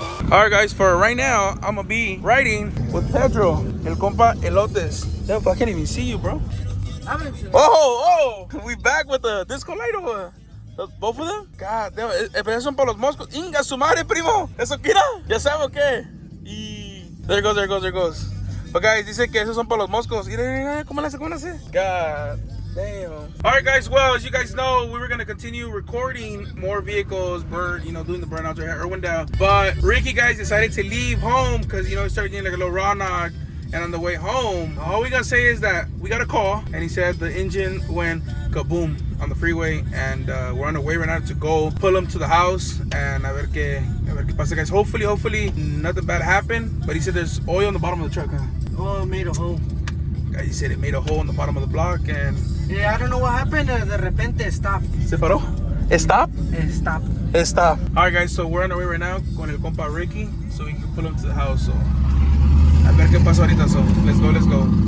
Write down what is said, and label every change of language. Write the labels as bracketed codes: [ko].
[en] All right, guys, for right now, I'm gonna be riding with Pedro, [es] el compa Elotes. [en] Damn, I can't even see you, bro. Oh, we back with the disco light or what? Both of them? God damn, [es] esos son para los moscos. Inga su madre, primo. Eso mira, ya sabes qué. Y [en] there it goes. But guys, [es] dice que esos son para los moscos. Mira, ¿cómo le hace? [en] God damn. All right, guys. Well, as you guys know, we were gonna continue recording more vehicles, doing the burnouts right here, Irwindale. But Ricky, guys, decided to leave home because he started getting like a little raw knock. And on the way home, all we gotta say is that we got a call, and he said the engine went kaboom on the freeway, and we're on the way right now to go pull him to the house and [es] a ver qué pasa, [en] guys. Hopefully nothing bad happened, but he said there's oil on the bottom of the truck, huh? Oh, it made a hole. Guys, he said it made a hole in the bottom of the block, and yeah, I don't know what happened. [es] De repente [en] stopped. [es] ¿Se paró? Stop? [en] Stop. All right, guys, so we're on our way right now [es] con el compa Ricky, [en] so we can pull him to the house. [es] So a ver qué pasa ahorita, [en] so let's go.